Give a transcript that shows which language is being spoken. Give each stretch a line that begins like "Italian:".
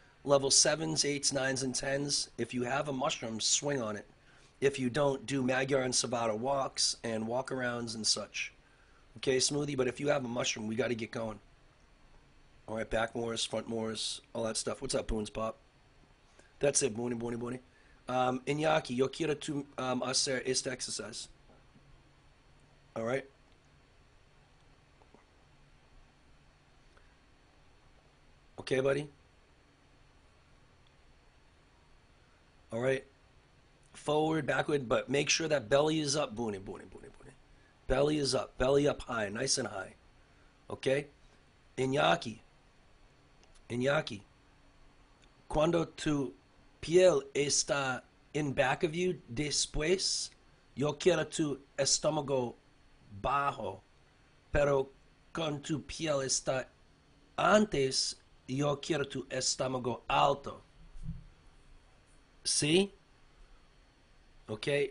English: Level 7s, 8s, 9s, and 10s, if you have a mushroom, swing on it. If you don't, do Magyar and Savata walks and walk-arounds and such. Okay, Smoothie, but if you have a mushroom, we got to get going. All right, back moors, front moors, all that stuff. What's up, Boons Pop? That's it, Boony, Boony, Boony.
Spanish: Iñaki, yo quiero tu hacer este exercise.
English: All right? Okay, buddy? All right? Forward, backward, but make sure that belly is up. Boony, Boony, Boony, Boony. Belly is up. Belly up high, nice and high. Okay? Iñaki. Iñaki.
Spanish: Cuando tu piel está
English: in back of you,
Spanish: después, yo quiero tu estómago bajo. Pero con tu piel está antes, yo quiero tu estómago alto. ¿Sí? ¿Ok?